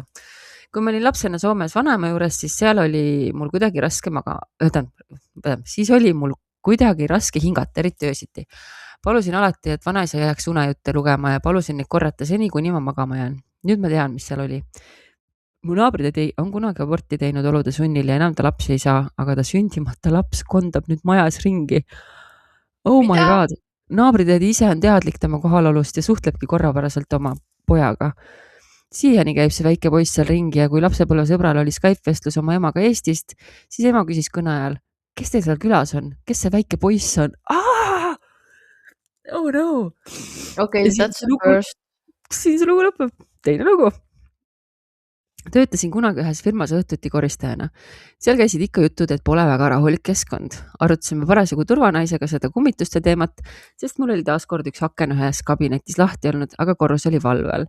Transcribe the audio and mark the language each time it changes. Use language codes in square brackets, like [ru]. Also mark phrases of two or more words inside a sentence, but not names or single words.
[et] Kui ma olin lapsena Soomes vanaema juures, siis seal oli mul kuidagi raske siis oli mul kuidagi raske hingata, eriti öösiti. Palusin alati, et vanaisa jääks unejutte lugema ja palusin neid korrata seni, kuni ma magama jään. Nüüd ma tean, mis seal oli. Mu naabrid on kunagi aborti teinud olude sunnil ja enam ta lapsi ei saa, aga ta sündimata laps kondab nüüd majas ringi. [en] Oh my god. [et] Naabrid ise on teadlik tema kohalolust ja suhtlebki korrapäraselt oma pojaga. Siiani käib see väike poiss seal ringi ja kui lapsepõlve sõbral oli Skype-vestlus oma emaga Eestist, siis ema küsis kõne ajal, kes teil seal külas on? Kes see väike poiss on? [en] Oh no. Okay, that's the first. [et] Siin see lugu lõpeb. Teine lugu. Töötasin kunagi ühes firmas õhtuti koristajana. Seal käisid ikka jutud, et pole väga rahulik keskkond. Arutasime parasjagu turvanaisega seda kummituste teemat, sest mul oli taaskord üks aken ühes kabinetis lahti olnud, aga korrus oli valve all.